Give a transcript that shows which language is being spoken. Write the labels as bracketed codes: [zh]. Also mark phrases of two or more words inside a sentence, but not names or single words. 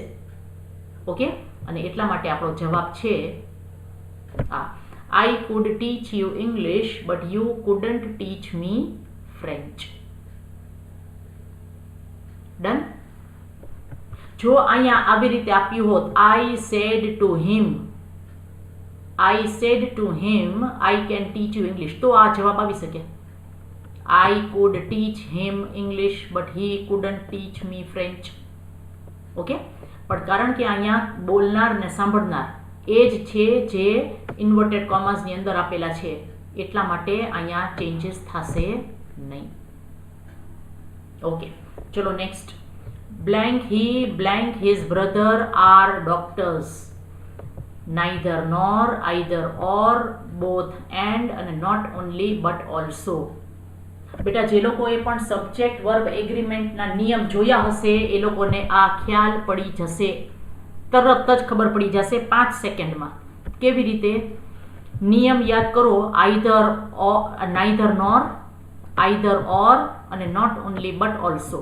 [gu] ઓકે, અને એટલા માટે આપણો જવાબ છે આ. [en] I could teach you English but you couldn't teach me French. [gu] ડન. જો અહીંયા આવી રીતે આપ્યું હોત [en] I said to him, I said to him, I can teach you English, [gu] તો આ જવાબ આવી શકે. [en] I could teach him English but he couldn't teach me French. [gu] ઓકે, પણ કારણ કે અહીંયા બોલનાર ને સાંભળનાર એ જ છે જે [en] inverted commasની [gu] અંદર આપેલા છે એટલા માટે અહીંયા ચેન્જીસ થશે નહીં. [en] ઓકે, ચલો next. blank he, blank his brother are doctors. Neither nor, either or, both and not only but also. [gu] બેટા જે લોકોએ પણ [en] subject verb agreementના [gu] નિયમ જોયા હશે એ લોકોને આ ખ્યાલ પડી જશે, તરત જ ખબર પડી જશે 5 સેકન્ડમાં. કેવી રીતે? નિયમ યાદ કરો. [en] either neither nor, either or અને not only but also.